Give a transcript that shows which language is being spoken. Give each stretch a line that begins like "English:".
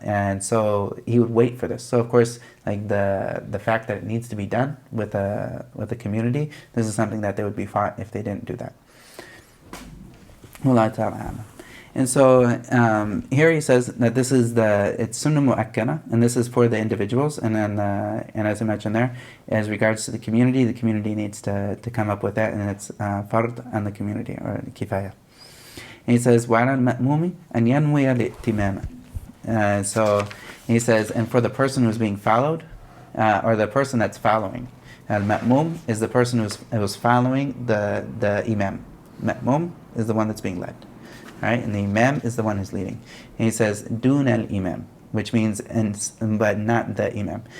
English: And so he would wait for this. So of course, like the fact that it needs to be done with the community, this is something that they would be fought if they didn't do that. Wallahu ta'ala. And so here he says that it's sunnah mu'akkana, and this is for the individuals. And then, and as I mentioned there, as regards to the community needs to come up with that, and it's fard on the community, or kifaya. And he says,
Arabic: وَعَلَى الْمَأْمُومِ أَنْ يَنْوِيَ الْإِتِمَامَ.
English: So he says, and for the person who's being followed, or the person that's following, al-ma'mum is the person who's following the imam. Ma'mum is the one that's being led. Right? And the imam is the one who's leading. And he says,
Arabic: dun al-imam,
English: which means, but not the imam.